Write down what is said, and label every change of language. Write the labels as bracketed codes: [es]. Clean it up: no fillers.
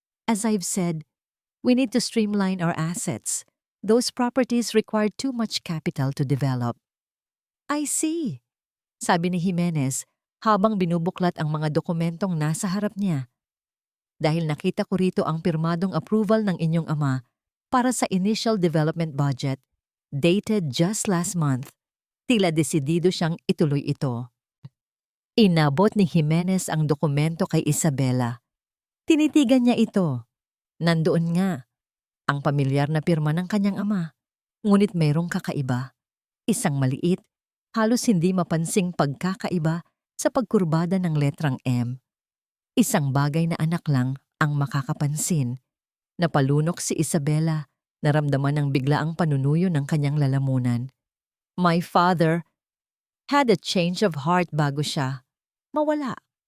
[en] As I've said, we need to streamline our assets. Those properties require too much capital to develop. I see, [tl] sabi ni Jimenez habang binubuklat ang mga dokumentong nasa harap niya. Dahil nakita ko rito ang pirmadong approval ng inyong ama para sa initial development budget, [en] dated just last month, [tl] tila desidido siyang ituloy ito. Inabot ni Jimenez ang dokumento kay Isabela. Tinitigan niya ito. Nandoon nga, ang pamilyar na pirma ng kanyang ama. Ngunit mayroong kakaiba. Isang maliit, halos hindi mapansing pagkakaiba sa pagkurbada ng letrang M. Isang bagay na anak lang ang makakapansin. Napalunok si Isabela, naramdaman ng biglaang panunuyo ng kanyang lalamunan. [en] My father had a change of heart [tl] bago siya mawala.